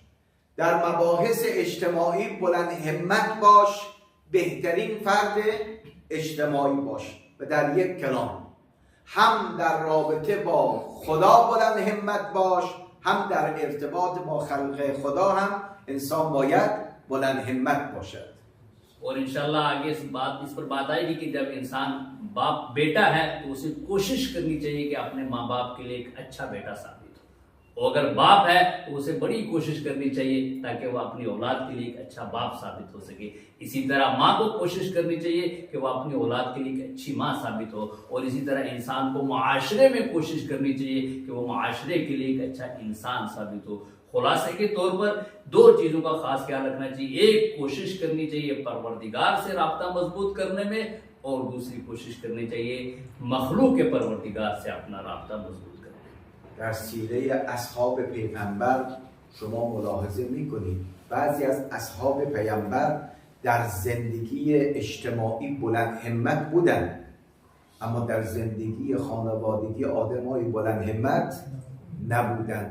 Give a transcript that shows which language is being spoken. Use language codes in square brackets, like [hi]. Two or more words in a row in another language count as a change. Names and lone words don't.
[fa] در مباحث اجتماعی بلند همت باش، بهترین فرد اجتماعی باش. و در یک کلام هم در رابطه با خدا بلند همت باش، هم در ارتباط با خلق خدا هم انسان باید بلند همت باشد. [ur] اور انشاءاللہ آگے اس پر بات آئے گی کہ جب انسان باپ بیٹا ہے تو اسے کوشش کرنی چاہیے کہ اپنے ماں باپ کے لیے ایک اچھا بیٹا ثابت ہو، اور اگر باپ ہے تو اسے بڑی کوشش کرنی چاہیے تاکہ وہ اپنی اولاد کے لیے ایک اچھا باپ ثابت ہو سکے. اسی طرح ماں کو کوشش کرنی چاہیے کہ وہ اپنی اولاد کے لیے ایک اچھی ماں ثابت ہو، اور اسی طرح انسان کو معاشرے میں کوشش کرنی چاہیے کہ وہ معاشرے کے لیے ایک اچھا انسان ثابت ہو. خلاصے کے طور پر دو چیزوں کا خاص خیال رکھنا چاہیے. ایک، کوشش کرنی چاہیے پروردگار سے رابطہ مضبوط کرنے میں، اور دوسری کوشش کرنی چاہیے مخلوق کے پروردگار سے اپنا رابطہ مضبوط کرنے میں. [fa] در سیره اصحاب پیغمبر شما ملاحظه میکنید بعضی از اصحاب پیغمبر در زندگی اجتماعی بلند همت بودن، اما در زندگی خانوادگی آدمای بلند همت نبودن.